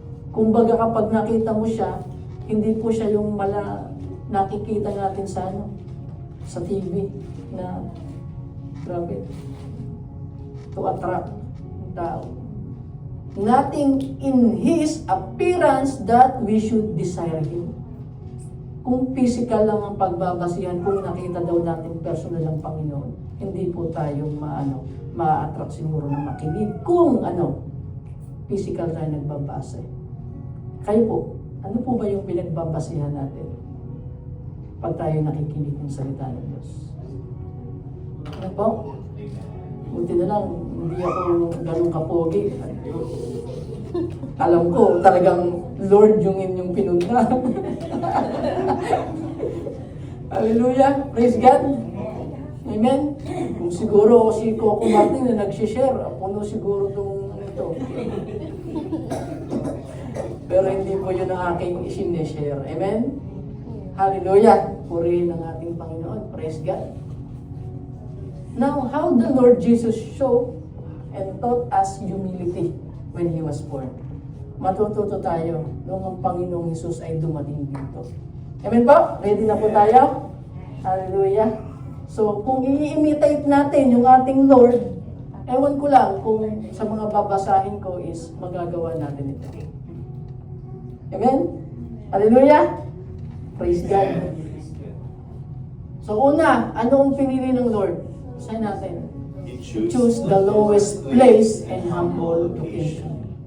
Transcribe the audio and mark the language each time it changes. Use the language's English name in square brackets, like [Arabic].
[Filipino] Kumbaga kapag nakita mo siya, hindi po siya yung nakikita natin sa TV na grabe, [English] to attract [Filipino] ang tao. [English] Nothing in His appearance that we should desire Him. [Filipino] Kung physical lang ang pagbabasihan, kung nakita daw natin personal ang Panginoon, hindi po tayo ma-attract siguro na makinig. Kung physical tayo nagbabasa. Kayo po, ano po ba yung pinagbabasihan natin pag tayo nakikinig ng salita ng Diyos? Ano po? Buti na lang, hindi ako ganun kapogi. Alam ko, talagang Lord yung inyong pinunta. Hallelujah! [English] Praise God! [Filipino] Amen? Kung siguro si Coco Martin na nag-share, puno siguro itong ito. Pero hindi po yun ang aking isineshare. Amen? Hallelujah! Purihin ang ating Panginoon. [English] Praise God! Now, how the Lord Jesus showed and taught us humility when He was born. [Filipino] Matututo tayo nung ang Panginoong Hesus ay dumating dito. Amen po? Ready na po tayo? Hallelujah. So, kung i-imitate natin yung ating Lord, ewan ko lang kung sa mga babasahin ko is magagawa natin ito. Amen? Hallelujah? [English] Praise God. [Filipino] So, una, ano ang pinili ng Lord? [English] Say [Filipino] natin. [English] Choose the lowest place and humble location.